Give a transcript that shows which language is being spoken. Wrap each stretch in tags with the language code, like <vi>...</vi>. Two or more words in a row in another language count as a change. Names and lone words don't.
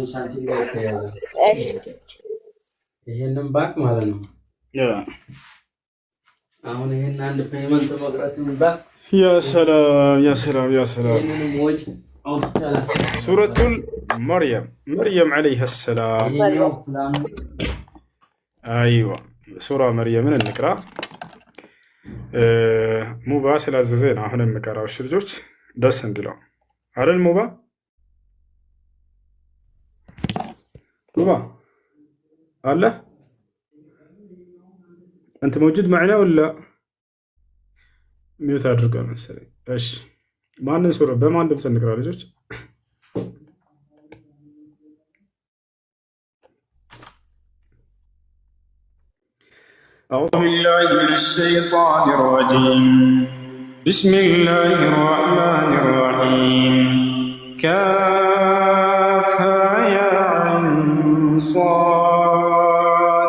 <am>እሺ ይሄንን ባክ ማለት ነው። አሁን ይሄን አንድ ፔመንት መቅረትን ባክ</am> <ar>يا سلام يا سلام يا سلام።</ar> <am>ሱረቱል መርየም መርየም</am> <ar>عليها السلام።</ar> <am>አይዋ ሱራ መርየምን እንቅራ። ሙባ ስላዘዘኝ ነው አሁን የምቀራው። እሺ ልጆች ደስ እንዲለው አይደል? ሙባ አለ</am> <ar>انت موجود معنا ولا ميوت</ar> <am>አድርገው መሰለኝ። እሺ ማንን ሱራ በማን ድምፅ እንቅራ ልጆች?</am> <ar>أعوذ بالله من الشيطان الرجيم. بسم الله الرحمن الرحيم. كافها يا عين صاد.</ar>